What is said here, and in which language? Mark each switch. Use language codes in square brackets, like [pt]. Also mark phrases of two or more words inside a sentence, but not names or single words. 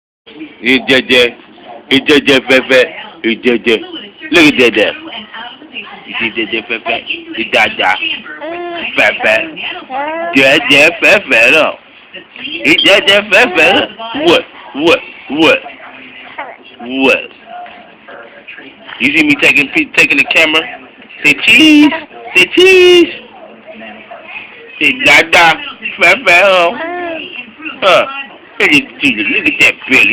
[en] Ijeje. Ijeje fefe. Ijeje. Look at that. Ijeje fefe. Ijaja. Fefe. Jeje fefe no. Ijeje fefe no. What? What? What? What? You see me taking the camera? Say cheese. Say cheese. Say dada. Fefe no. Huh. Look at that belly.